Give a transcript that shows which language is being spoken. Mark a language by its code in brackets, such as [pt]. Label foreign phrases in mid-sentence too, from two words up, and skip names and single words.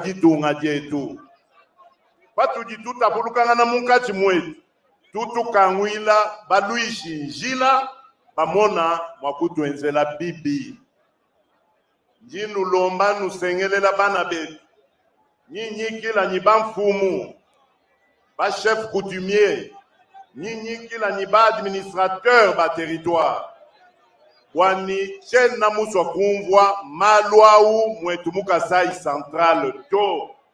[lua] ditunga dietu patu ditutapulukanga na munkati mwetu tutukangwila baluishi njila bamona mwakutwenzela bibi njinu lomba nusengelela bana betu nyinyi kila nyi bamfumu ba [fr] chef coutumier [lua] nyinyi kila nyi ba administrateur ba territoire wani chena muswa kumvwa malwau mwetu mukasai central to